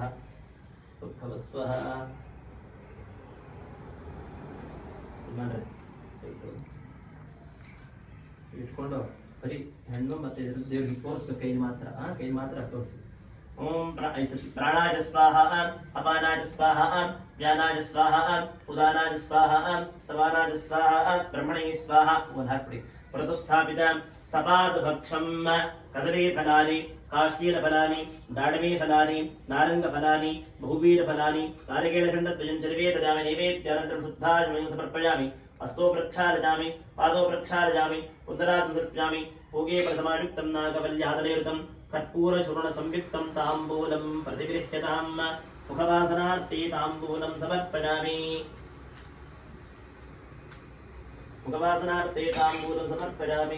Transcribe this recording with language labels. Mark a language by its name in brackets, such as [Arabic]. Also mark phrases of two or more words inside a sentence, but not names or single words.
[Kannada] ಭೂರ್ಭುವಸ್ವಃ ಮಾಡ್ರಿ ಇಟ್ಕೊಂಡು ಬರೀ ಹೆಣ್ಣು ಮತ್ತೆ ದೇವ್ರಿಗೆ ತೋರಿಸ್ಬೇಕು. ಕೈ ಮಾತ್ರ ತೋರಿಸಿ. [Sanskrit] ಓಂ ಪ್ರಾಣಾಯ ಸ್ವಾಹ, ಅಪಾನಾಯ ಸ್ವಾಹ, ವ್ಯಾನಾಯ ಸ್ವಾಹ, ಉದಾನಾಯ ಸ್ವಾಹ, ಸಮಾನಾಯ ಸ್ವಾಹ, ಬ್ರಹ್ಮಣೇ ಸ್ವಾಹ. [Kannada] ಒಂದು ಹಾಕ್ಬಿಡಿ. [Sanskrit] ಪ್ರತಿಸ್ಥಾಪಿತ ಸಪಾದ ಭಕ್ಷಂ ಕದಲೀ ಫಲಾನಿ ಕಾಶ್ಮೀರ ಫಲಾನಿ ದಾಡಮೇ ಫಲಾನಿ ನಾರಂಗ ಫಲಾನಿ ಬಹುವೀರ ಫಲಾನಿ ನಾರಿಕೇಳಖಂಡದ್ವಯಂ ಚರ್ವೇದಯಾಮಿ. ನೈವೇದ್ಯಾನಂತರಂ ಶುದ್ಧಾಯ ಸಮರ್ಪಯಾಮಿ. हस्तो प्रक्षालयामि, पादो प्रक्षालयामि, उदरात् समर्पयामि. भोगे प्रसमायुक्तं नागवल्यादलेरुतं कर्पूरचूर्ण संयुक्तं ताम्बूलं प्रतिगृह्यतां. मुखवासनार्थे ताम्बूलं समर्पयामि. मुखवासनार्थे ताम्बूलं समर्पयामि.